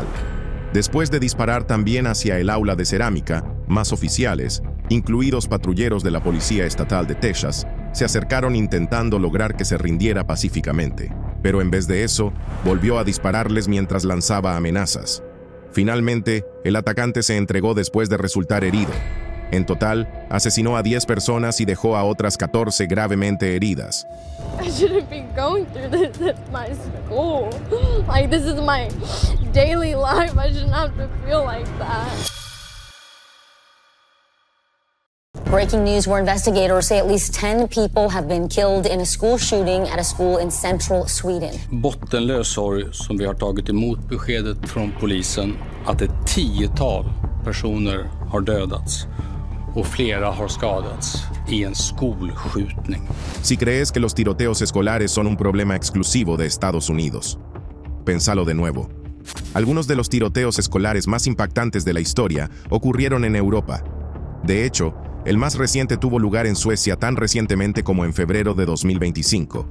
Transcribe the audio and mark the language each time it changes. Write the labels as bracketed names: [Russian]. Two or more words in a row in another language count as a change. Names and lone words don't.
[Spanish] Después de disparar también hacia el aula de cerámica, más oficiales, incluidos patrulleros de la Policía Estatal de Texas, se acercaron intentando lograr que se rindiera pacíficamente, pero en vez de eso, volvió a dispararles mientras lanzaba amenazas. Finalmente, el atacante se entregó después de resultar herido. En total, asesinó a 10 personas y dejó a otras 14 gravemente heridas. [English] I shouldn't be going through this at my school. Like, this is my daily life. I shouldn't have to feel like that. Breaking news where investigators say at least 10 people have been killed in a school shooting at a school in central Sweden. [Swedish] Bottenlös sorg som vi har tagit emot beskedet från polisen att ett 10-tal personer har dödats och flera har skadats i en skolskjutning. [Spanish] Si crees que los tiroteos escolares son un problema exclusivo de Estados Unidos, pensalo de nuevo. Algunos de los tiroteos escolares más impactantes de la historia ocurrieron en Europa. De hecho, el más reciente tuvo lugar en Suecia tan recientemente como en febrero de 2025.